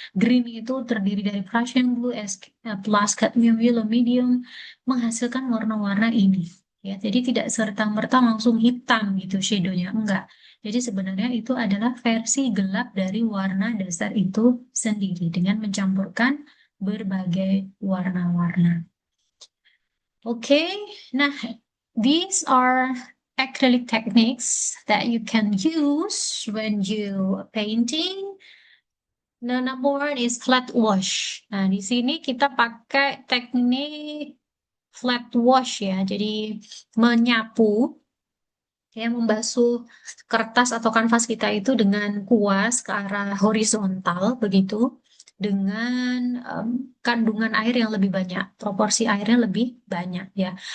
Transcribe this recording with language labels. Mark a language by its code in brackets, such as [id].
[id] Green itu terdiri dari Prussian blue plus cadmium yellow medium menghasilkan warna-warna ini. Ya, jadi tidak serta-merta langsung hitam gitu shadownya, enggak. Jadi sebenarnya itu adalah versi gelap dari warna dasar itu sendiri dengan mencampurkan berbagai warna-warna. [en] Oke, nah, these are acrylic techniques that you can use when you painting. Nah, number one is flat wash. [id] Nah, di sini kita pakai teknik flat wash ya. Jadi menyapu, ya, membasuh kertas atau kanvas kita itu dengan kuas ke arah horizontal begitu, dengan kandungan air yang lebih banyak, proporsi airnya lebih banyak ya.